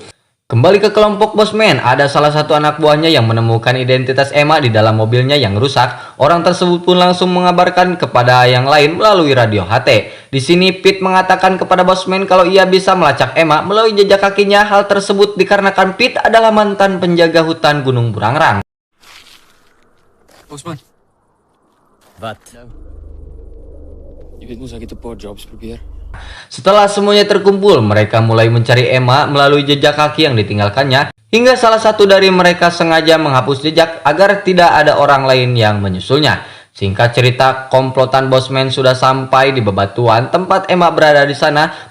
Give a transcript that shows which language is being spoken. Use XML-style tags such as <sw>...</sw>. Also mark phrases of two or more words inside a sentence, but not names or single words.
<id>Kembali ke kelompok Bosman, ada salah satu anak buahnya yang menemukan identitas Emma di dalam mobilnya yang rusak. Orang tersebut pun langsung mengabarkan kepada yang lain melalui radio HT. Di sini Pete mengatakan kepada Bosman kalau ia bisa melacak Emma melalui jejak kakinya. Hal tersebut dikarenakan Pete adalah mantan penjaga hutan Gunung Burangrang. Bosman,</id> <nl>Wat? Je weet moest ik het paar jobs probeer.</nl> <id>Setelah semuanya terkumpul, mereka mulai mencari Emma melalui jejak kaki yang ditinggalkannya, hingga salah satu dari mereka sengaja menghapus jejak agar tidak ada orang lain yang menyusulnya. Singkat cerita, komplotan Bosman sudah sampai di bebatuan tempat Emma berada di sana.</id>